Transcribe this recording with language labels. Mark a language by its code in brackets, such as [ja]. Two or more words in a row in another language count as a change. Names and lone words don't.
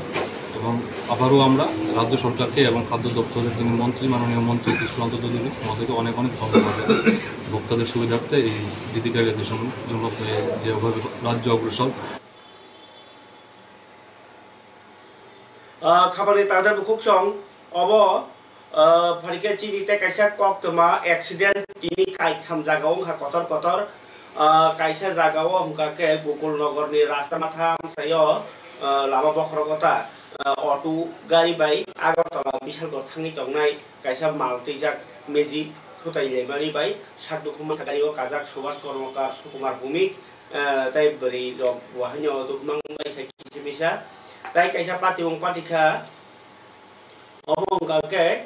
[bn] এবং আবারও আমরা রাজ্য সরকারকে এবং খাদ্য দপ্তরের যিনি মন্ত্রী মাননীয় মন্ত্রী সুশান্ত চৌধুরী মহোদয়কে অনেক ধন্যবাদ জানাই। ভোক্তাদের সুবিধার্থে এই ডিজিটালাইজেশন জন্য যেভাবে রাজ্য অগ্রসর। [trp] খাবারनि तादा बुखुक सं अब फारिके चिनि ते काइसा कक तमा एक्सीडेंट तिनि काइथाम जागाव हा कतर काइसा जागाव हमका के गोकुल नगरनि रास्ता माथा सायो लामा बखरगता अटो गाड़ी बाई आगरतला बिशालगढ़ थांनि तंगनाय काइसा मालटिजाक मेजिक खुताइलेमानि बाई सादुखुमा गारियाव काजाक सुभाष कर्मकार सुकुमार भूमिक ताइ बरि वाहनियाव दुखमां बाइ खाइसे बिसा ताइ काइसा पातिबं पातिखा अबंगा के